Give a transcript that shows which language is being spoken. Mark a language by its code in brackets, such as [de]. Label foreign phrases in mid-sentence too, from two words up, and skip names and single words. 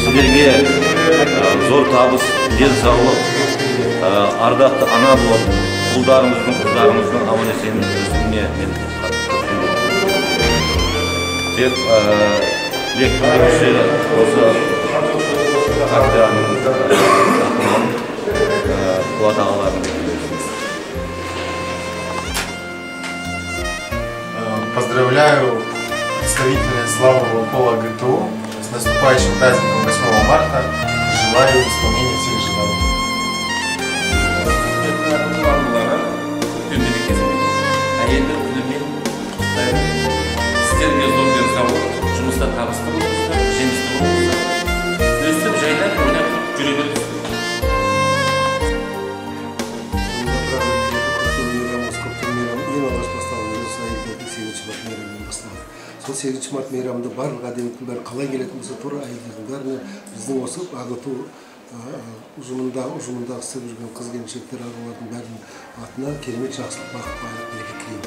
[kk] Сіздерге зор табыс, денсаулық, ардақты ана болып, ұлдарыңыздың, қыздарыңыздың аман-есен өсуіне мен тек лекторлықшы осы кафедраның атынан қуат ағаларын [ru] Поздравляю представителей славного пола ГТУ с наступающим праздником 8 марта. Желаю исполнения всех желаний. [kk] Әйелдер күнімен құттықтаймын. Сіздерге зор денсаулық, жұмыста табысты болыңыздар, жемісті болыңыздар. Өстіп жайлап ойнап жүре беріңіздер. Сол 8 март мейрамында барлық әдебиеттің бәрі қалай келетін болса, тура әйелдердің бәріне біздің осы ағыту ұжымындағы істеп жүрген қыз-келіншектер арулардың бәрінің атына керемет жақсылық, бақыт, байлық, береке тілеймін.